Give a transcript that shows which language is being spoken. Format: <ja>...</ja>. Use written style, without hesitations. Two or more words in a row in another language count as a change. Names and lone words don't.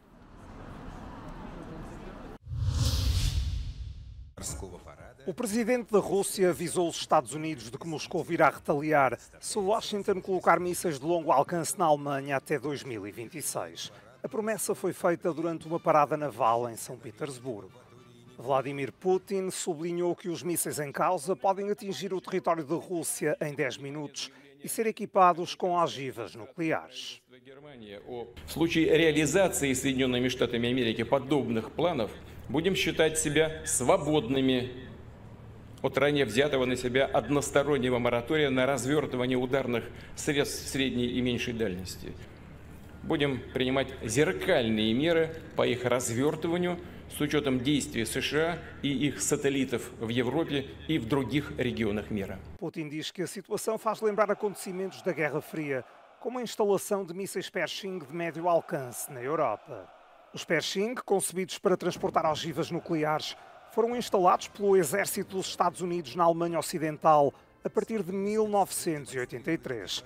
<pt>O presidente da Rússia avisou os Estados Unidos de que Moscou virá retaliar se Washington colocar mísseis de longo alcance na Alemanha até 2026. A promessa foi feita durante uma parada naval em São Petersburgo. Vladimir Putin sublinhou que os mísseis em causa podem atingir o território da Rússia em 10 minutos e ser equipados com ogivas nucleares.</pt> <ru>В случае реализации Соединенными Штатами Америки подобных планов будем считать себя свободными от ранее взятого на себя одностороннего моратория на развертывание ударных средств средней и меньшей дальности. Будем принимать зеркальные меры по их развертыванию с учетом действий США и их сателлитов в Европе и в других регионах мира.</ru> <pt>Putin diz que a situação faz lembrar acontecimentos da Guerra Fria, como a instalação de mísseis Pershing de médio alcance na Europa. Os Pershing, concebidos para transportar ogivas nucleares, foram instalados pelo exército dos Estados Unidos na Alemanha Ocidental a partir de 1983.</pt>